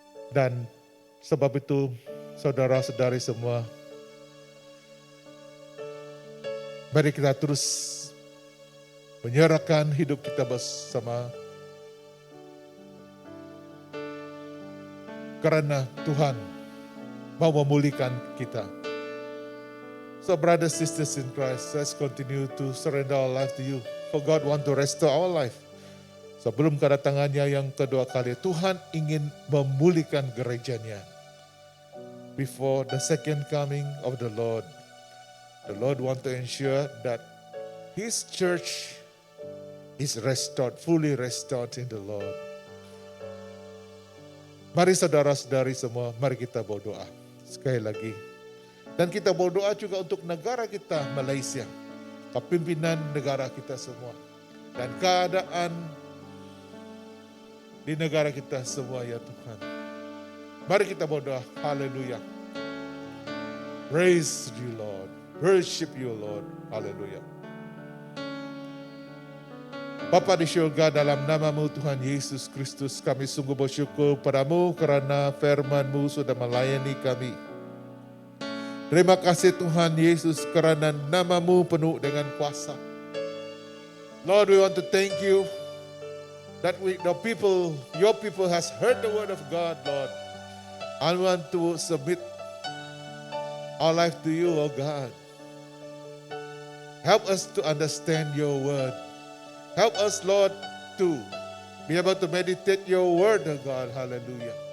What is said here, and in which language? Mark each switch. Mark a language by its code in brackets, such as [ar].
[id] Dan sebab itu saudara-saudari semua, mari kita terus menyerahkan hidup kita bersama. Karena Tuhan mau memulihkan kita. [en] So brothers, sisters in Christ, let's continue to surrender our life to you. For God want to restore our life. [id] Sebelum kedatangannya yang kedua kali, Tuhan ingin memulihkan gerejanya. [en] Before the second coming of the Lord want to ensure that His church is restored, fully restored in the Lord. [id] Mari saudara-saudari semua, mari kita berdoa sekali lagi. Dan kita berdoa juga untuk negara kita, Malaysia. Kepimpinan negara kita semua. Dan keadaan di negara kita semua ya Tuhan. Mari kita berdoa, haleluya. [en] Praise you Lord, worship you Lord, [id] haleluya. Bapa di syurga, dalam nama-Mu Tuhan Yesus Kristus, kami sungguh bersyukur padamu karena firman-Mu sudah melayani kami. Terima kasih Tuhan Yesus karena nama-Mu penuh dengan kuasa. [en] Lord, we want to thank you that your people has heard the word of God, Lord. I want to submit our life to you, oh God. Help us to understand your word. Help us, Lord, to be able to meditate your word, oh God. Hallelujah.